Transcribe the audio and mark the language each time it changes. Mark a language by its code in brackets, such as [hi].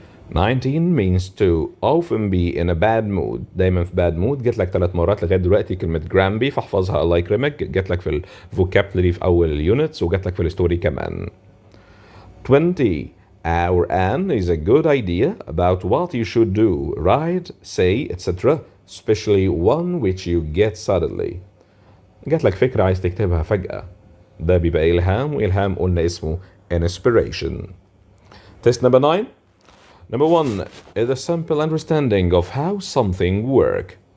[en] 19 means to often be in a bad mood، دايما في bad mood. [ar] جت لك 3 مرات لغاية دلوقتي كلمة جرامبي، فاحفظها الله يكرمك. جت لك في الفوكابلري في أول اليونتس، وجت لك في الستوري كمان. [en] 20 or an is a good idea about what you should do, write, say, etc. especially one which you get suddenly. [ar] جت لك فكرة عايز تكتبها فجأة، ده بيبقى إلهام، وإلهام قلنا اسمه inspiration. [en] Test number 9. Number 1 is a simple understanding of how something work.